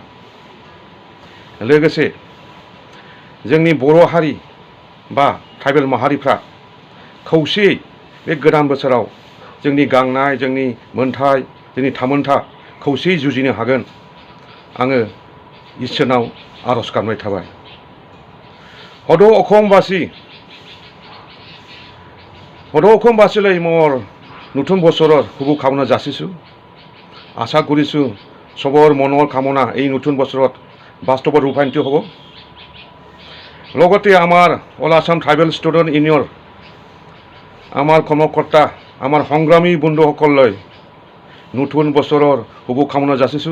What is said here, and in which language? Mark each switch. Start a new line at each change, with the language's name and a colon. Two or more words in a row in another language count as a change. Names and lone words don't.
Bodo: लोगोसे जोंनि बर' हारि बा ट्राइबेल माहारिफ्रा खौसेयै बे गोदान बोसोराव जोंनि गांनाय जोंनि मोन्थाय जोंनि थामोन्था खौसेयै जुजिनो हागोन आङो इसोरनाव आरज गाबनाय थाबाय।
Assamese: हद অসমবাসীলৈ মোৰ নতুন বছৰৰ শুভকামনা যাচিছোঁ। আশা কৰিছোঁ চবৰ মনৰ কামনা এই নতুন বছৰত বাস্তৱত ৰূপায়িত হ'ব। লগতে আমাৰ অল আসাম ট্ৰাইবেল ষ্টুডেণ্ট ইউনিয়নৰ আমাৰ কৰ্মকৰ্তা আমাৰ সংগ্ৰামী বন্ধুসকললৈ নতুন বছৰৰ শুভকামনা যাচিছোঁ।